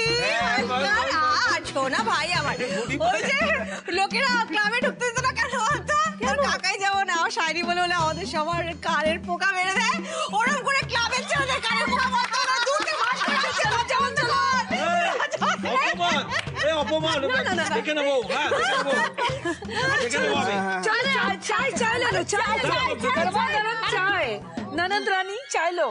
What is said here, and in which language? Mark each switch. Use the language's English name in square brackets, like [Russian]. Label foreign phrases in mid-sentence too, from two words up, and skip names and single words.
[Bangla] শোনা ভাই আমার, ওই যে লোকেরা ক্লাবে ঢুকতে দিত না কেন বলতো? তোর কাকাই যেমন আমার শায়রি বলে বলে আমাদের সবার কানের পোকা মেরে দেয়, ওরকম করে ক্লাবের ছেলেদের কানের পোকা মারতো না। দুটো মাস করে চলো যেমন চলো। অপমান, এ অপমান, দেখে নেবো। হ্যাঁ, দেখে নেবো, দেখে নেবো আমি। [Hindi] चाय चाय ले लो, चाय गरमा गरम चाय। ननद रानी चाय लो।